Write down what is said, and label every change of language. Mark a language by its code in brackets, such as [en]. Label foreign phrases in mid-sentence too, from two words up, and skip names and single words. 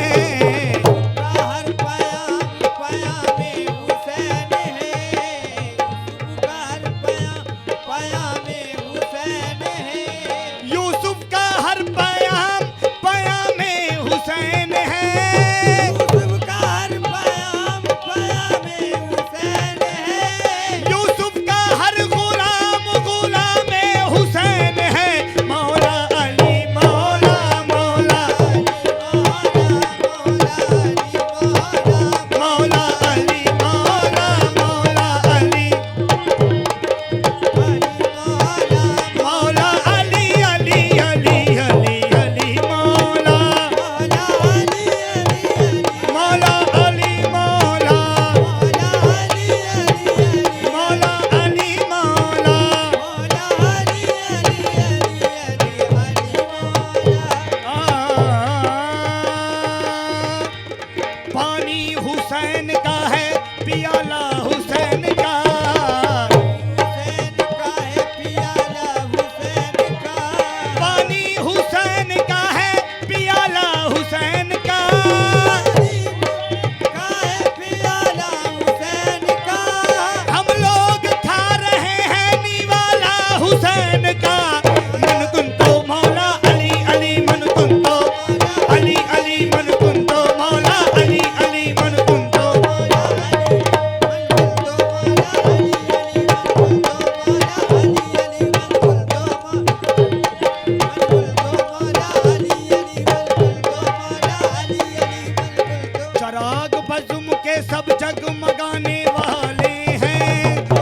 [ur] یوسف کا ہر پیام پیام میں حسین ہے. یوسف کا ہر غلام غلام میں حسین ہے. मौला अली मौला मौला मौला अली मौला मौला अली मौला अली अली अली अली अली मौला मौला अली मौला मौला अली मौला। پانی حسین کا ہے پیالہ حسین کا. پانی حسین کا ہے پیالہ حسین کا. ہم لوگ کھا رہے ہیں نوالہ حسین کا. [ar] من كنت مولا علي علي من كنت علي علي من كنت مولا علي علي من كنت. [ur] چراغ بزم کے سب جگمگانے والے ہیں.